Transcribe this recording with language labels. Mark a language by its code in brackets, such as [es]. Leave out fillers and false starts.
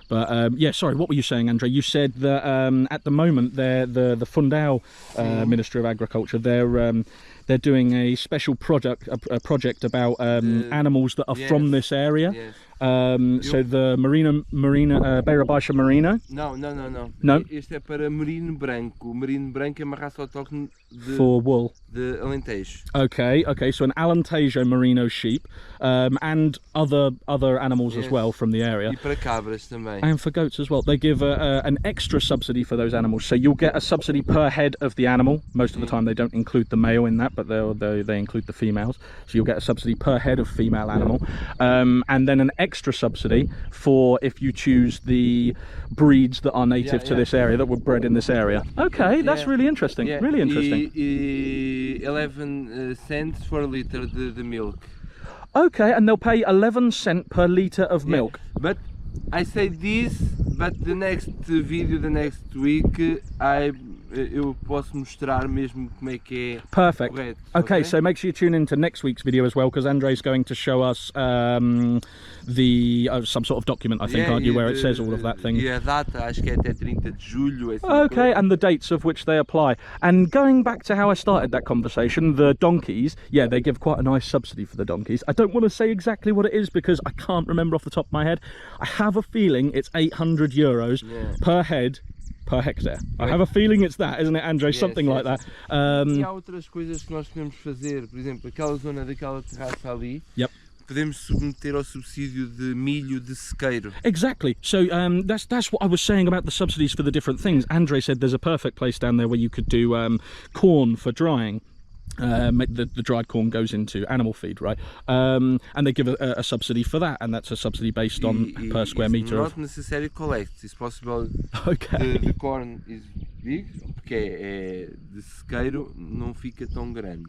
[en] But yeah, sorry, what were you saying, Andre? You said that at the moment the Fundão Ministry of Agriculture, they're doing a special project about animals that are from this area. Yes. So the Beira baixa merino. [pt] Não. Este é para merino branco. O merino branco é uma raça autóctone [en] for wool. [pt] De Alentejo. [en] Okay. So an Alentejo merino sheep, and other animals as well from the area. [pt] E para cabras também. [en] And for goats as well. They give an extra subsidy for those animals. So you'll get a subsidy per head of the animal. Most of the time they don't include the male in that, but they include the females. So you'll get a subsidy per head of female animal, and then an extra subsidy for if you choose the breeds that are native to this area, that were bred in this area. Okay, that's really interesting. Really interesting. 11 cents for a litre the milk. Okay, and they'll pay 11 cents per litre of milk. But I say this, but the next video, the next week, [pt] eu posso mostrar mesmo como é que é. [en] Perfect. [pt] Correto, [en] okay, so make sure you tune into next week's video as well, because Andre's going to show us the some sort of document, I think, aren't you, where it says all of that thing. [pt] E a data, acho que é até 30 de julho. [en] Okay, and the dates of which they apply. And going back to how I started that conversation, the donkeys, yeah, they give quite a nice subsidy for the donkeys. I don't want to say exactly what it is because I can't remember off the top of my head. I have a feeling it's 800 euros per head per hectare. I have a feeling it's that, isn't it, Andre? Something like that. [pt] E há outras coisas que nós podemos fazer, por exemplo, aquela zona daquela terraça ali. Podemos submeter ao subsídio de milho de sequeiro. [en] Exactly. So that's what I was saying about the subsidies for the different things. Andre said there's a perfect place down there where you could do corn for drying. The dried corn goes into animal feed, right? And they give a subsidy for that, and that's a subsidy based on per square meter. Not necessarily collect. It's possible. Okay. The corn is big, [pt] porque é de sequeiro, não fica tão grande.